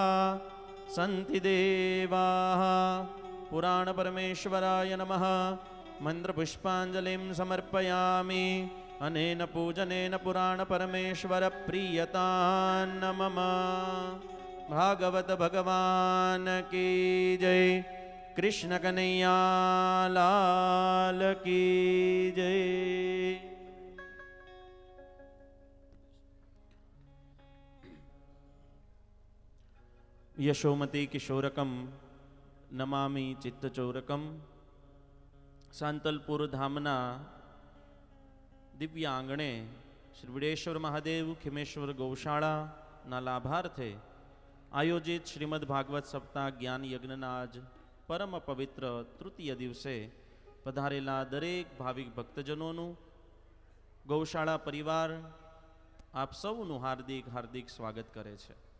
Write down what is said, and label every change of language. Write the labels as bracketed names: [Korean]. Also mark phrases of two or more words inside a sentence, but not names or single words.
[Sanskrit] सन्ति देवाः पुराणपरमेश्वराय नमः मन्त्रपुष्पाञ्जलिं समर्पयामि अनेन पूजनेन पुराणपरमेश्वरप्रीयतां मम भागवत [Hindi] भगवान की जय कृष्ण कन्हैया लाल की जय। [Sanskrit] यशोमती किशोरकम नमामि चित्तचोरकम [Gujarati] સાંતલપુર ધામના દિવ્ય આંગણે શ્રી વિડેશ્વર મહાદેવ ખિમેશ્વર ગૌશાળાના લાભાર્થે આયોજિત શ્રીમદ ભાગવત સપ્તાહ જ્ઞાન યજ્ઞના આજ પરમ પવિત્ર તૃતીય દિવસે પધારેલા દરેક ભાવિક ભક્તજનોનું ગૌશાળા પરિવાર આપ સૌનું હાર્દિક હાર્દિક સ્વાગત કરે છે।